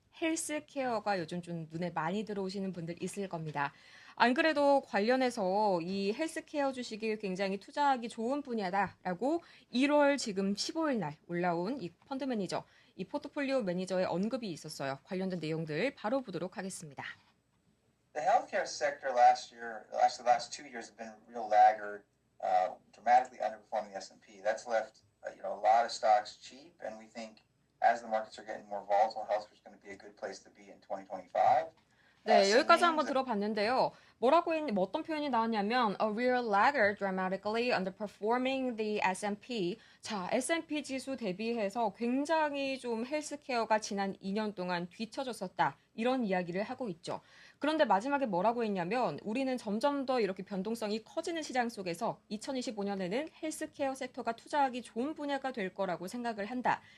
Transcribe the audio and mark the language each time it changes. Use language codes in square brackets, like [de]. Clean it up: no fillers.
[ko] 헬스케어가 요즘 좀 눈에 많이 들어오시는 분들 있을 겁니다. 안 그래도 관련해서 이 헬스케어 주식이 굉장히 투자하기 좋은 분야다라고 1월 지금 15일 날 올라온 이 펀드 매니저, 이 포트폴리오 매니저의 언급이 있었어요. 관련된 내용들 바로 보도록 하겠습니다. [en] The healthcare sector last year, actually the last 2 years, have been a real laggard, dramatically underperforming the S&P. That's left a lot of stocks cheap, and we think as the markets are getting more volatile, healthcare is going to be a good place to be in 2025. [ko] 네, 여기까지 한번 들어봤는데요. 뭐 어떤 표현이 나왔냐면 [en] a real laggard dramatically underperforming the S&P. [ko] 자, S&P 지수 대비해서 굉장히 좀 헬스케어가 지난 2년 동안 뒤처졌었다. 이런 이야기를 하고 있죠. 그런데 마지막에 뭐라고 했냐면 우리는 점점 더 이렇게 변동성이 커지는 시장 속에서 2025년에는 헬스케어 섹터가 투자하기 좋은 분야가 될 거라고 생각을 한다.